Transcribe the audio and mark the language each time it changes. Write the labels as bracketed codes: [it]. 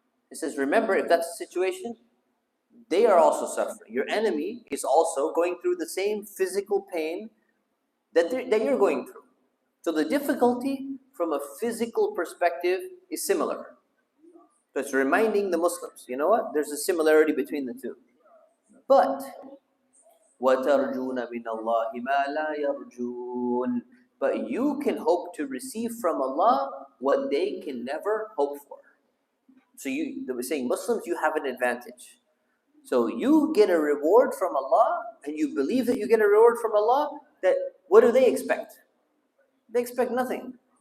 [en] It says, remember, if that's the situation, they are also suffering. Your enemy is also going through the same physical pain that you're going through. So the difficulty from a physical perspective is similar. So it's reminding the Muslims, you know what? There's a similarity between the two. But [ar] وَتَرْجُونَ مِنَ اللَّهِ مَا لَا يَرْجُونَ. [en] But you can hope to receive from Allah what they can never hope for. So they were saying, Muslims, you have an advantage. So you get a reward from Allah, and you believe that you get a reward from Allah, that what do they expect? They expect nothing.